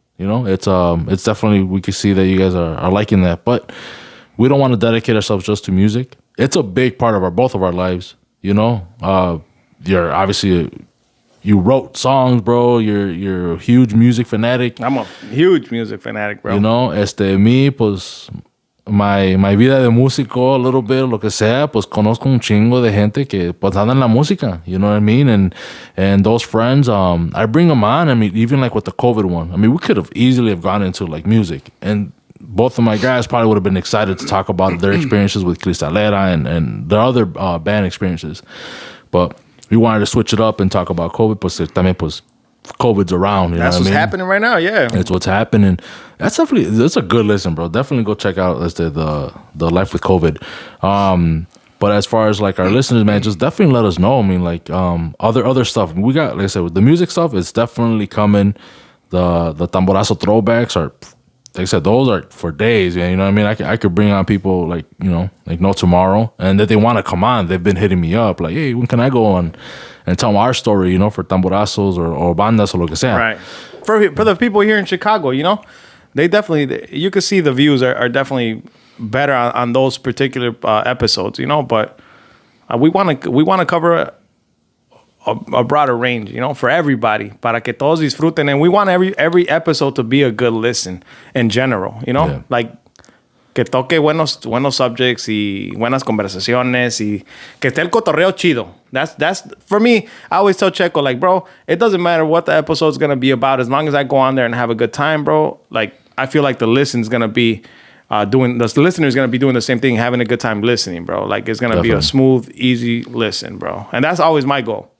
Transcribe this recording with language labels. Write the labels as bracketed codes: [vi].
[en] You know, it's definitely, we can see that you guys are liking that. But we don't want to dedicate ourselves just to music. It's a big part of both of our lives. You know, you're obviously. You wrote songs, bro. You're a huge music fanatic. I'm a huge music fanatic, bro. You know, me, [es] pues, my vida de músico, [en] a little bit, [es] lo que sea, pues, conozco un chingo de gente que, pues, anda en la música. [en] You know what I mean? And those friends, I bring them on. I mean, even like with the COVID one. I mean, we could have easily have gone into like music. And both of my guys probably would have been excited to talk about their experiences with Cristalera and the other band experiences. But we wanted to switch it up and talk about COVID. [es] Pues también, pues, [en] COVID's around. That's what's happening right now. Yeah, it's what's happening. That's a good listen, bro. Definitely go check out the Life with COVID. But as far as like our listeners, man, just definitely let us know. I mean, like other stuff we got. Like I said, with the music stuff, it's definitely coming. The Tamborazo throwbacks are, like I said, those are for days. Man, you know what I mean? I could bring on people like like no tomorrow, and that they want to come on. They've been hitting me up like, hey, when can I go on and tell them our story? For Tamborazos or bandas or [es] lo que sea. [en] Right. For the people here in Chicago, they definitely, you can see the views are definitely better on those particular episodes, but we want to cover a broader range, for everybody, [es] para que todos disfruten, [en] and we want every episode to be a good listen in general, Yeah. [es] like que toque buenos subjects y buenas conversaciones y que esté el cotorreo chido. [en] That's for me. I always tell Checo, like, bro, it doesn't matter what the episode's gonna be about, as long as I go on there and have a good time, bro. Like, I feel like the listener's gonna be doing the same thing, having a good time listening, bro. Like, it's gonna be a smooth, easy listen, bro. And that's always my goal.